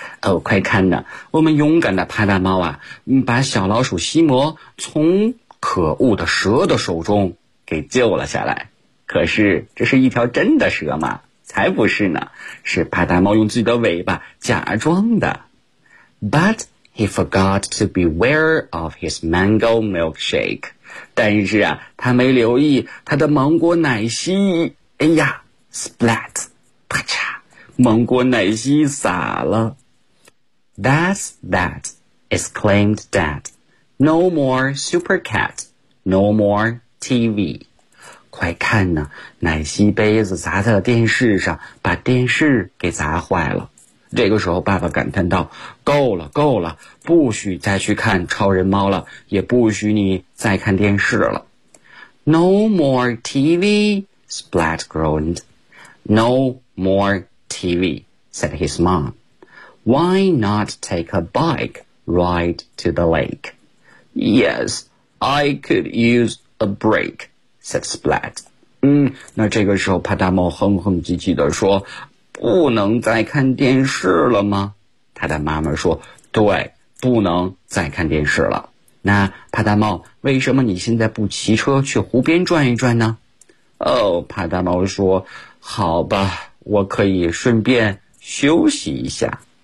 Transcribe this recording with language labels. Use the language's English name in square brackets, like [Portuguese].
[Chinese] 哦，快看呢，我们勇敢的帕达猫啊，把小老鼠西摩从可恶的蛇的手中给救了下来。可是这是一条真的蛇吗？才不是呢，是帕达猫用自己的尾巴假装的。 [English] But he forgot to beware of his mango milkshake. [Chinese] 但是啊，他没留意他的芒果奶昔。哎呀 ,splat, 啪嚓，芒果奶昔洒了。 [English] That's that, exclaimed Dad. No more Super Cat, no more TV. [Chinese] 快看呢，奶昔杯子砸在了电视上，把电视给砸坏了。这个时候爸爸感叹道，够了够了，不许再去看超人猫了，也不许你再看电视了。 [English] No more TV, Splat groaned. No more TV, said his mom. Why not take a bike ride to the lake? Yes, I could use a break, said Splat. [Chinese] 那这个时候帕达猫哼哼唧唧地说，不能再看电视了吗？他的妈妈说，对，不能再看电视了。那帕达猫，为什么你现在不骑车去湖边转一转呢？哦，帕达猫说，好吧，我可以顺便休息一下。